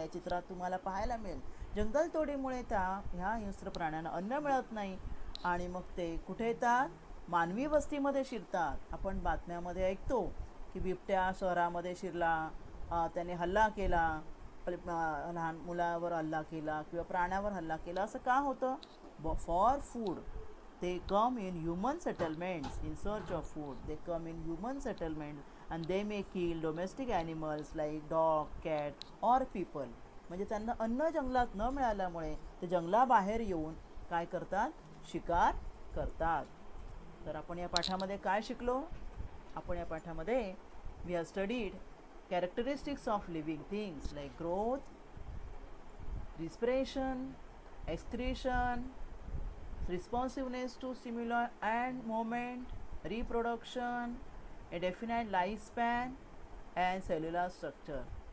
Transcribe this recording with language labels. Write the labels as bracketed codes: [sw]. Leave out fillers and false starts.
[mr] या चित्रात तुम्हाला पाहायला मिळेल जंगलतोडीमुळे ह्या हिंस्र प्राण्यांना अन्न मिळत नाही आणि मग ते कुठे येतात, मानवी वस्तीमध्ये शिरतात. आपण बातम्यामध्ये ऐकतो की बिबट्या शहरामध्ये शिरला, त्याने हल्ला केला, लहान मुलावर हल्ला केला किंवा प्राण्यावर हल्ला केला. असं का होतं? [en] For food they come in human settlements in search of food. They come in human settlements and they may kill domestic animals like dog, cat or people. [mr] म्हणजे त्यांना अन्न जंगलात न मिळाल्यामुळे ते जंगलाबाहेर येऊन काय करतात, शिकार करतात. तर आपण या पाठामध्ये काय शिकलो? आपण या पाठामध्ये [en] we have studied characteristics of living things like growth, respiration, excretion, responsiveness to stimuli and movement, reproduction, a definite lifespan, and cellular structure.